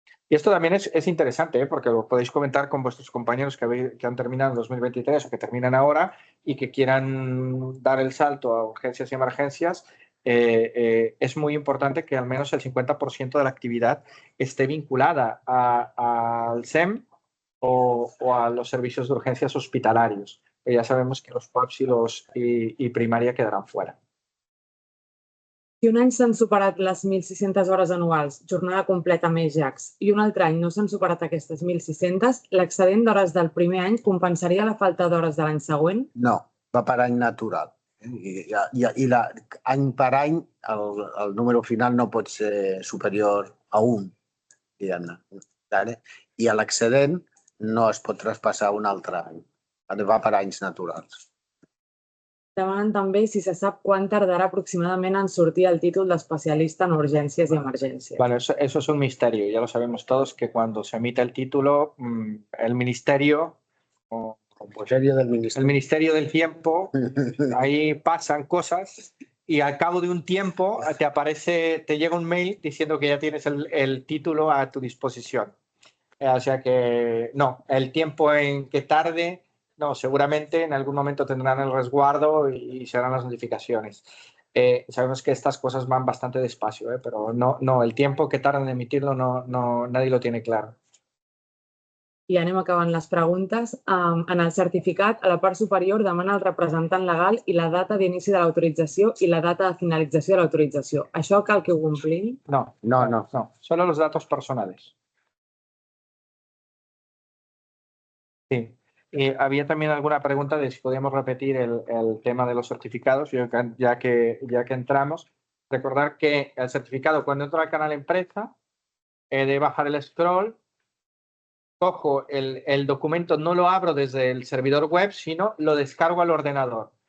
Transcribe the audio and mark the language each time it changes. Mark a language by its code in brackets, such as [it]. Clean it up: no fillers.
[es] Y esto también es interesante, porque lo podéis comentar con vuestros compañeros que han terminado en 2023 o que terminan ahora y que quieran dar el salto a urgencias y emergencias. Es muy importante que al menos el 50% de la actividad esté vinculada al SEM o a los servicios de urgencias hospitalarios. Pero ya sabemos que los PAPs y primaria quedarán fuera. [ca] Si un any s'han superat les 1.600 hores anuals, jornada completa més JACs, i un altre any no s'han superat aquestes 1.600, l'excedent d'hores del primer any compensaria la falta d'hores de l'any següent? No, va per any natural. I any per any el número final no pot ser superior a 1, diguem-ne. I a l'excedent no es pot traspassar un altre any. Va per anys naturals. Demanen també si se sap quan tardarà aproximadament en sortir el títol d'especialista en urgències i emergències. [es] Bueno, eso es un misterio. Ya lo sabemos todos que cuando se emite el título, el ministerio o el Ministerio del Tiempo, ahí pasan cosas y al cabo de un tiempo te llega un mail diciendo que ya tienes el título a tu disposición. O sea que no, el tiempo en que tarde, no, seguramente en algún momento tendrán el resguardo y se harán las notificaciones. Sabemos que estas cosas van bastante despacio, pero no, el tiempo que tardan en emitirlo nadie lo tiene claro. [ca] I anem acabant les preguntes. En el certificat, a la part superior, demana el representant legal i la data d'inici de l'autorització i la data de finalització de l'autorització. Això cal que ho complim? No. [es] Solo los datos personales. Sí. Y había también alguna pregunta de si podíamos repetir el tema de los certificados, ya que entramos. Recordar que el certificado, cuando entro al canal empresa, he de bajar el scroll, cojo el documento, no lo abro desde el servidor web, sino lo descargo al ordenador.